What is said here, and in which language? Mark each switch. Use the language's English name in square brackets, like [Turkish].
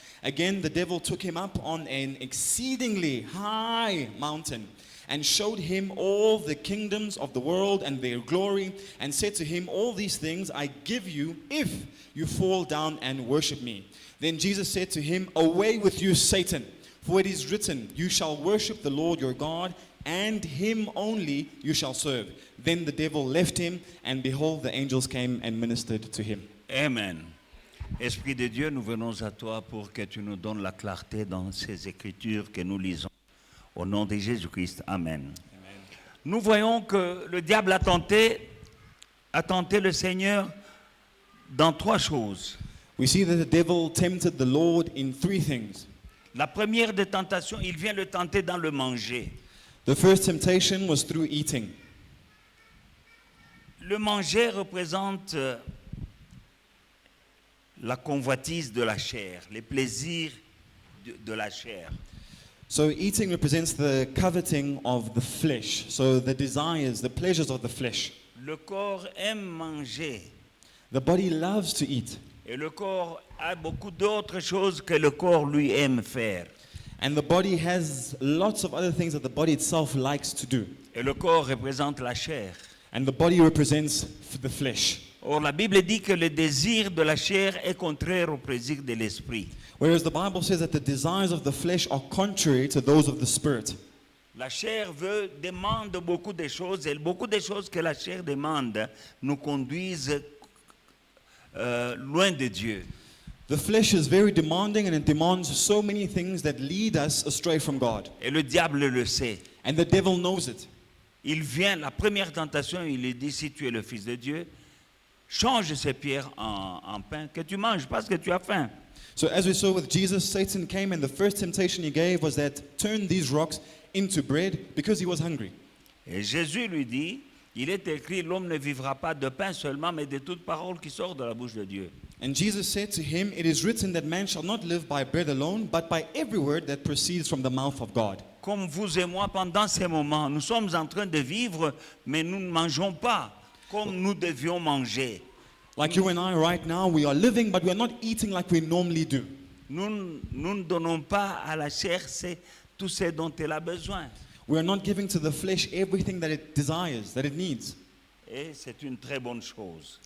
[English] Again the devil took him up on an exceedingly high mountain and showed him all the kingdoms of the world and their glory, and said to him, "All these things I give you if you fall down and worship me." Then Jesus said to him, "Away with you, Satan, for it is written, you shall worship the Lord your God, and him only you shall serve." Then the devil left him, and behold, the angels came and ministered to him. Amen. [French] Esprit de Dieu, nous venons à toi pour que tu nous donnes la clarté dans ces écritures que nous lisons. Au nom de Jésus-Christ, Amen. Nous voyons que le diable a tenté le Seigneur dans trois choses. [English] We see that the devil tempted the Lord in three things. [French] La première des tentations, il vient le tenter dans le manger. [English] The first temptation was through eating. [French] Le manger représente la convoitise de la chair, les plaisirs de la chair. [English] So eating represents the coveting of the flesh, so the desires, the pleasures of the flesh. [French] Le corps aime manger [English] The body loves to eat. [French] et le corps a beaucoup d'autres choses que le corps lui aime faire. [English] And the body has lots of other things that the body itself likes to do. [French] Et le corps représente la chair. [English] And the body represents the flesh. [French] Or, la Bible dit que le désir de la chair est contraire au désir de l'esprit. [English] Whereas the Bible says that the desires of the flesh are contrary to those of the spirit. [French] La chair demande beaucoup de choses et beaucoup de choses que la chair demande nous conduisent loin de Dieu. [English] The flesh is very demanding and it demands so many things that lead us astray from God. [French] Et le diable le sait. [English] And the devil knows it. [French] Il vient, la première tentation, il lui dit, si tu es le Fils de Dieu, change ces pierres en pain, que tu manges parce que tu as faim. [English] So as we saw with Jesus, Satan came and the first temptation he gave was that turn these rocks into bread because he was hungry. [French] Et Jésus lui dit, il est écrit, l'homme ne vivra pas de pain seulement, mais de toute parole qui sort de la bouche de Dieu. [English] And Jesus said to him, it is written that man shall not live by bread alone, but by every word that proceeds from the mouth of God. [French] Comme vous et moi, pendant ces moments, nous sommes en train de vivre, mais nous ne mangeons pas comme nous devions manger. [English] Like you and I right now, we are living, but we are not eating like we normally do. [French] Nous ne donnons pas à la chair tout ce dont elle a besoin. [English] We are not giving to the flesh everything that it desires, that it needs. [French] Et c'est une très bonne chose.